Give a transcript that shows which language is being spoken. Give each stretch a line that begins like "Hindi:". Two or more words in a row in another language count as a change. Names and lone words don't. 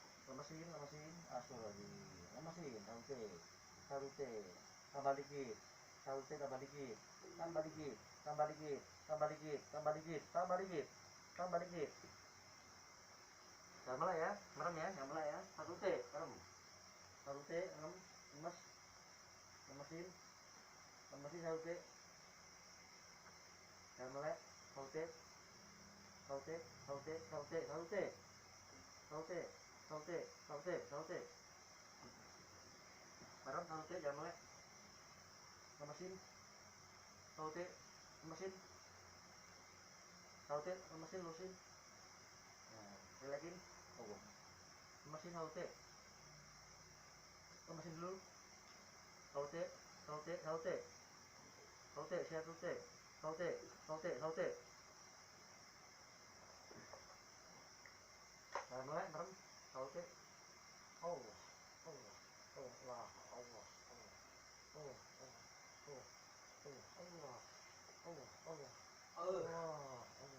Indonesian: lemesin, astagfirullahaladzim, lemesin, saute, tambah dikit, saute, tambah dikit, tambah dikit, tambah dikit, tambah dikit, tambah dikit, tambah dikit, tambah dikit. Jangan mulai ya, merem ya, jangan mulai ya, saute, merem, saute, merem, lemes, lemesin, saute, jangan mulai, saute, saute, saute, saute, saute, saute, saute, saute, saute, merem, saute, jangan mulai, lemesin, saute, lemesin, saute, lemesin, lusin, nah, relaxin, oh, lemesin, saute, lemesin dulu, saute, saute, saute, saute, siap saute, saute, saute, saute, nah, mulai, merem, saute, Allah, Allah, Allah, Allah, Allah, Allah, Allah, Allah, Allah, Allah, Allah.